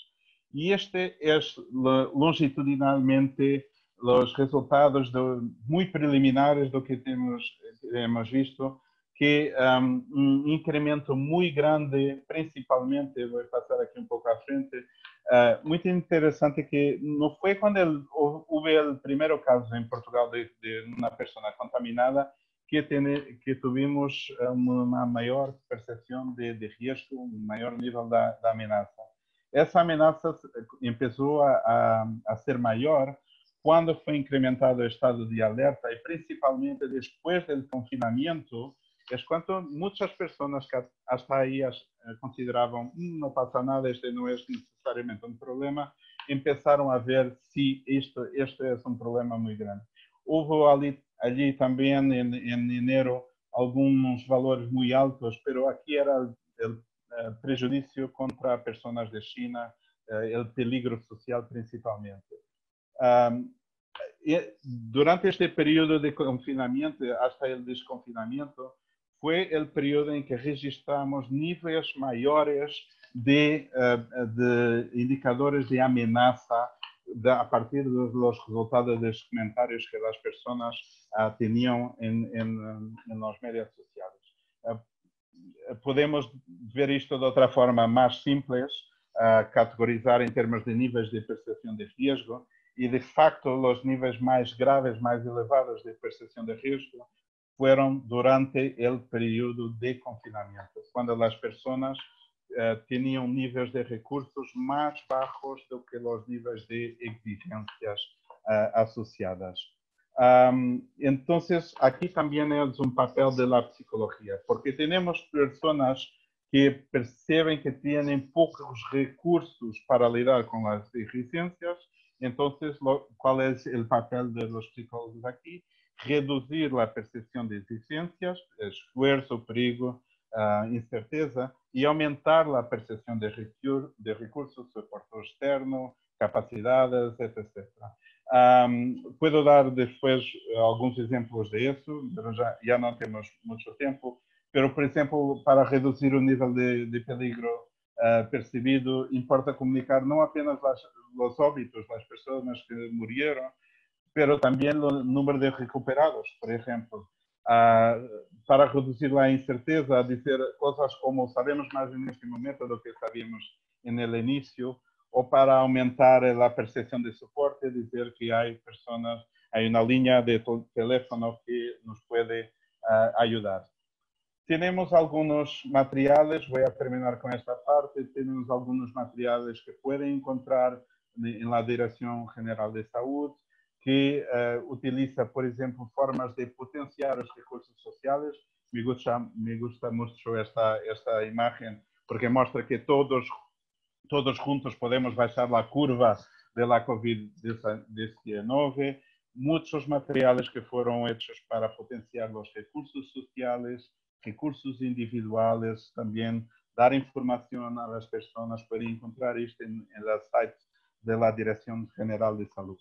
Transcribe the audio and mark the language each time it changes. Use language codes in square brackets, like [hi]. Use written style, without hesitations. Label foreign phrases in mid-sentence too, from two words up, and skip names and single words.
[pt] E este é longitudinalmente os resultados muito preliminares do que temos visto, que incremento muito grande, principalmente, vou passar aqui um pouco à frente, muito interessante que não foi quando houve o primeiro caso em Portugal de uma pessoa contaminada que tivemos uma maior percepção de risco, um maior nível da ameaça. Essa ameaça começou a ser maior quando foi incrementado o estado de alerta e principalmente depois do confinamento, [es] es cuando muchas personas que hasta ahí consideraban no pasa nada, este no es necesariamente un problema, empezaron a ver si esto es un problema muy grande. Hubo allí también en enero algunos valores muy altos, pero aquí era el prejuicio contra personas de China, el peligro social principalmente. Durante este periodo de confinamiento, hasta el desconfinamiento, [pt] foi o período em que registramos níveis maiores de indicadores de ameaça a partir dos resultados dos comentários que as pessoas tinham nos médias sociais. Podemos ver isto de outra forma mais simples, categorizar em termos de níveis de percepção de risco, e de facto os níveis mais graves, mais elevados de percepção de risco [es] fueron durante el periodo de confinamiento, cuando las personas tenían niveles de recursos más bajos [pt] do que [es] los niveles de exigencias asociadas. Entonces, aquí también es un papel de la psicología, porque tenemos personas que perciben que tienen pocos recursos para lidar con las exigencias. Entonces, ¿cuál es el papel de los psicólogos aquí? [pt] Reduzir a percepção de exigências, esforço, perigo, incerteza, e aumentar a percepção de recursos, suporte externo, capacidades, etc. Puedo dar depois alguns exemplos disso, mas já não temos muito tempo. Pero, por exemplo, para reduzir o nível de peligro percebido, importa comunicar não apenas os óbitos, as pessoas que morreram, [es] pero también el número de recuperados, por ejemplo, para reducir la incerteza, decir cosas como sabemos más en este momento de lo que sabíamos en el inicio, o para aumentar la percepción de soporte, decir que hay personas, hay una línea de teléfono que nos puede ayudar. Tenemos algunos materiales, voy a terminar con esta parte, tenemos algunos materiales que pueden encontrar en la Dirección General de Salud, que utiliza, [pt] por exemplo, formas de potenciar os recursos sociais. [es] Me gusta mucho esta [pt] imagem, porque mostra que todos juntos podemos baixar a curva [es] de la COVID-19. [pt] Muitos materiais que foram hechos para potenciar os recursos sociais, recursos individuais, também dar informação às pessoas, podem encontrar isto em los sites da Direção General de Saúde.